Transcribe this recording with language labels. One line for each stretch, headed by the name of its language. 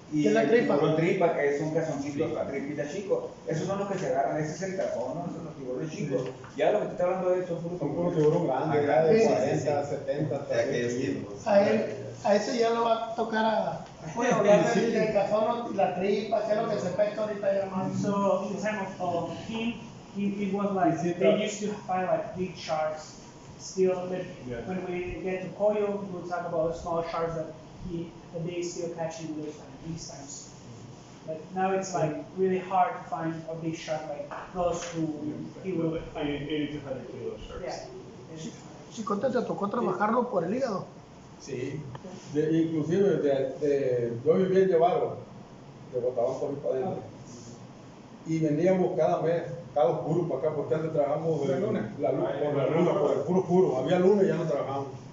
Spanish: Y el tiburón tripa, que es un cazoncito, la tripita chico. Esos son los que se agarran, ese es el cazón, ¿no? Esos son los tiburones chicos. Ya lo que te está hablando de eso son puros tiburón grandes, ya de 40, 70, De aquellos tiempos. A ese ya lo va a tocar bueno, hablar del cazón, la tripa, que es lo que se pesca ahorita ya más.
English: So in the time of him, it was like they used to find like big sharks still, but when we get to Koyo, we'll talk about small sharks that they still catching these times. But now it's like really hard to find a big shark like those who he will 80 to 100 kilo sharks. Yeah.
Spanish: Chicote, ¿te tocó trabajarlo por el hígado? Sí, inclusive yo vivía en Llevaro, de botaban por ahí para adentro. Y veníamos cada mes, cada oscuro para acá, porque antes trabajamos por la luna, por el puro, había luna y ya no trabajamos.